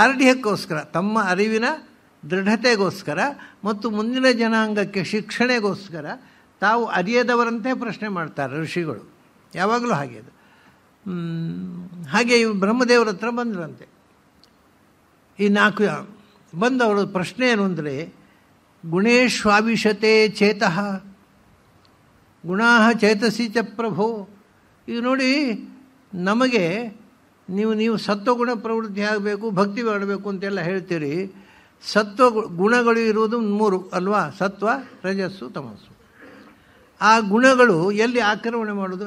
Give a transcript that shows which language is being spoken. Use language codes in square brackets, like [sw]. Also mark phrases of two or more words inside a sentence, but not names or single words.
[kn] ಆ ದಾರ್ಢ್ಯಕ್ಕೋಸ್ಕರ, ತಮ್ಮ ಅರಿವಿನ ದೃಢತೆಗೋಸ್ಕರ ಮತ್ತು ಮುಂದಿನ ಜನಾಂಗಕ್ಕೆ ಶಿಕ್ಷಣೆಗೋಸ್ಕರ ತಾವು ಅರಿಯದವರಂತೆ ಪ್ರಶ್ನೆ ಮಾಡ್ತಾರೆ ಋಷಿಗಳು. ಯಾವಾಗಲೂ ಹಾಗೆ ಅದು. ಹಾಗೆ ಇವು ಬ್ರಹ್ಮದೇವರ ಹತ್ರ ಬಂದ್ರಂತೆ. ಈ 4 ಬಂದವರು ಪ್ರಶ್ನೆ ಏನು ಅಂದರೆ, [sa] ಗುಣೇಶ್ವಾವಿಶತೆ ಚೇತಃ ಗುಣಾ ಚೇತಸಿ ಚ ಪ್ರಭೋ. [kn] ಈಗ ನೋಡಿ, ನಮಗೆ ನೀವು ಸತ್ವಗುಣ ಪ್ರವೃತ್ತಿ ಆಗಬೇಕು, ಭಕ್ತಿ ಮಾಡಬೇಕು ಅಂತೆಲ್ಲ ಹೇಳ್ತೀರಿ. ಸತ್ವ ಗುಣಗಳು ಇರುವುದು 3 ಅಲ್ವಾ? ಸತ್ವ, ರಜಸ್ಸು, ತಮಸ್ಸು. ಆ ಗುಣಗಳು ಎಲ್ಲಿ ಆಕ್ರಮಣ ಮಾಡೋದು?